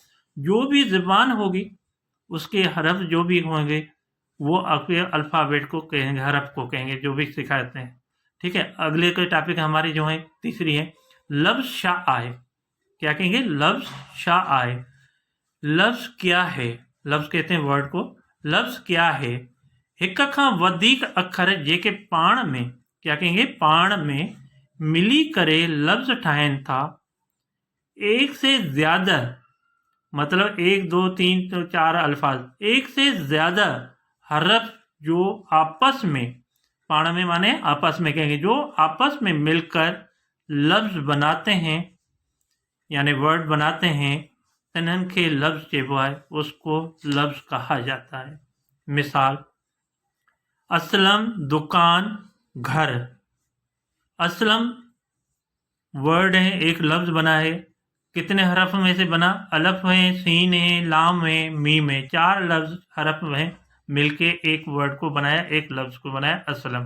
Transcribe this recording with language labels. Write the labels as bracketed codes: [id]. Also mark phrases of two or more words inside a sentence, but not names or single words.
[ur] جو بھی زبان ہوگی اسکے حرف جو بھی ہونگے وہ آپکے الفابیٹ کو کہیں گے، حرف کو کہیں گے، جو بھی سکھاتے ہیں. ٹھیک ہے، اگلے کوئی ٹاپک ہماری جو ہے تیسری ہے [sd] लफ्ज़ शाह आए। [ur] کیا کہیں گے? [sd] लफ्ज़ शाह आए। [ur] لفظ کیا ہے? لفظ کہتے ہیں ورڈ کو۔ لفظ کیا ہے? [sd] हिक खां वधीक अखर जेके पाण में, [ur] کیا کہیں گے? [sd] पाण में मिली करे लफ्ज़ ठाहिनि था। [ur] ایک سے زیادہ، مطلب 1، 2، 3 تو 4 الفاظ، ایک سے زیادہ حرف جو آپس میں, [sd] पाण में [ur] مانے آپس میں کہیں گے، جو آپس میں مل کر لفظ بناتے ہیں یعنی ورڈ بناتے ہیں, [sd] इन्हनि खे लफ्ज़ चइबो आहे, [ur] اسکو لفظ کہا جاتا ہے. مثال اسلم دکان گھر. اسلم ورڈ ہے، ایک لفظ بنا ہے، کتنے حرف میں سے بنا? الف ہے، سین ہے، لام ہے، میم ہے، 4 لفظ حرف ہیں ملکے ایک ورڈ کو بنایا، ایک لفظ کو بنایا اسلم.